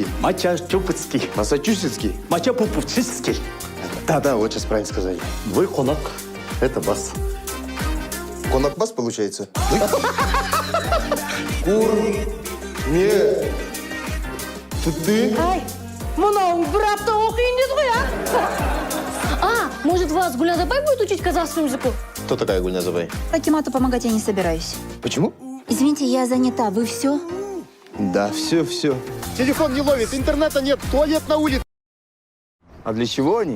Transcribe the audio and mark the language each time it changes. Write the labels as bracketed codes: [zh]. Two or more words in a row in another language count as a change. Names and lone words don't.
[ru] Мачо-Пушский. Массачусетский? Мачо-Пушский. Да, вот сейчас правильно сказали. Вы конак. Это бас. Конакбас получается? Нет. Ты? [kk] Ай, мынауың бір апта оқиын деді ғой, [ru] а? Может, вас Гулязабай будет учить казахскому языку? Кто такая Гульназабай? Акимату помогать я не собираюсь. Почему? Извините, я занята. Вы все? Да, все. Телефон не ловит, интернета нет, туалет на улице. А для чего они?